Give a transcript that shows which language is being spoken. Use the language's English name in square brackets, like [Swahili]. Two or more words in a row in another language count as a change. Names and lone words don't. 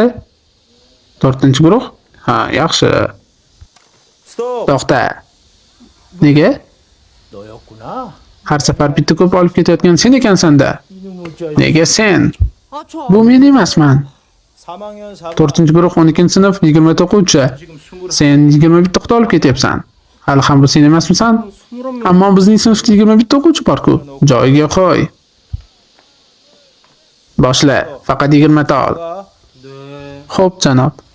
[Uzbek] 4-guruh? Ha, yaxshi. [Korean] 스톱. [Uzbek] To'xta. Nega? [Korean] 너였구나. [Uzbek] Har safar bitta ko'p olib ketayotgan sen ekansan-da. Nega sen? [Korean] 아, 저 [Uzbek] Bu men emasman. [Korean] 3학년 4반 [Uzbek] 4-guruh 12-sinf 20 o'quvchi. [Korean] 지금 20 [Uzbek] Sen 21 ta olib ketyapsan. Hali ham bu sen emasmisan? [Korean] 20명 [Uzbek] Ammo bizning sinfda 21 o'quvchi bor-ku. Joyiga qo'y. Boshla, faqat 20 ta ol. [Korean] 네. [Uzbek] Xo'p, janob.